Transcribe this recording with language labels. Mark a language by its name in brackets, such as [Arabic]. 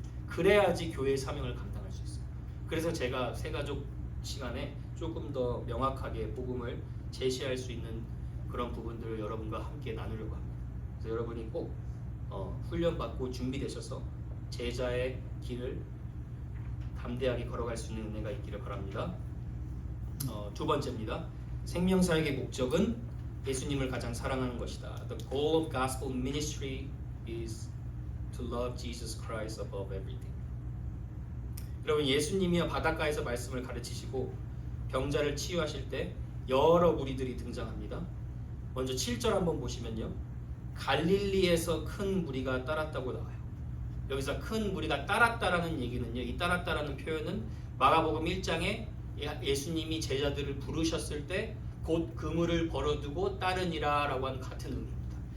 [Korean] 그래야지 교회의 사명을 감당할 수 있어요. 그래서 제가 새가족 시간에 조금 더 명확하게 복음을 제시할 수 있는 그런 부분들을 여러분과 함께 나누려고 합니다. 그래서 여러분이 꼭 훈련받고 준비되셔서 제자의 길을 담대하게 걸어갈 수 있는 은혜가 있기를 바랍니다. 두 번째입니다. 생명사역의 목적은 예수님을 가장 사랑하는 것이다. [English] The goal of gospel ministry is to love Jesus Christ above everything. [Korean] 여러분, 예수님이요 바닷가에서 말씀을 가르치시고 병자를 치유하실 때 여러 무리들이 등장합니다. 먼저 7절 한번 보시면요, 갈릴리에서 큰 무리가 따랐다고 나와요. 여기서 큰 무리가 따랐다라는 얘기는요, 이 따랐다라는 표현은 마가복음 1장에 예수님이 제자들을 부르셨을 때 곧 그물을 벌어두고 따르니라 라고 하는 같은 의미입니다.